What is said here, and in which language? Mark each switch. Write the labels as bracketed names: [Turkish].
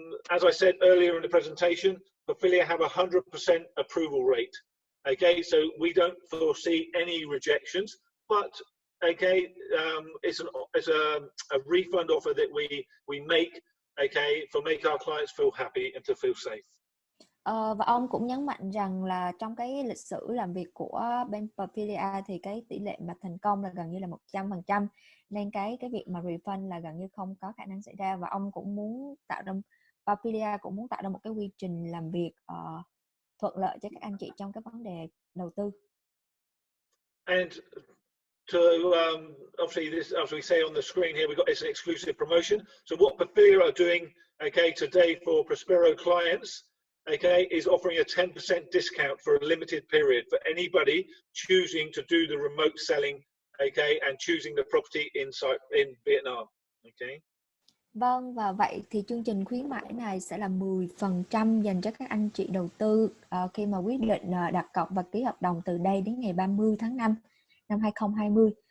[English] As I said earlier in the presentation, Pafilia have 100% approval rate. Okay, so we don't foresee any rejections, but okay, it's a refund offer that we make, okay, for make our clients feel happy and to feel safe. [Vietnamese] Và ông cũng nhấn mạnh rằng là trong cái lịch sử làm việc của bên Pafilia thì cái tỷ lệ mà thành công là gần như là 100%, nên cái việc mà refund là gần như không có khả năng xảy ra. Và ông cũng muốn Pafilia cũng muốn tạo ra một cái quy trình làm việc thuận lợi cho các anh chị trong cái vấn đề đầu tư. [English] And to obviously this, as we say on the screen here, it's an exclusive promotion. So what Pafilia are doing, okay, today for Prospero clients, okay, is offering a 10% discount for a limited period for anybody choosing to do the remote selling, okay, and choosing the property in Vietnam, okay. [Vietnamese] Vâng, và vậy thì chương trình khuyến mãi này sẽ là 10% dành cho các anh chị đầu tư khi mà quyết định đặt cọc và ký hợp đồng từ đây đến ngày 30 tháng 5 năm 2020.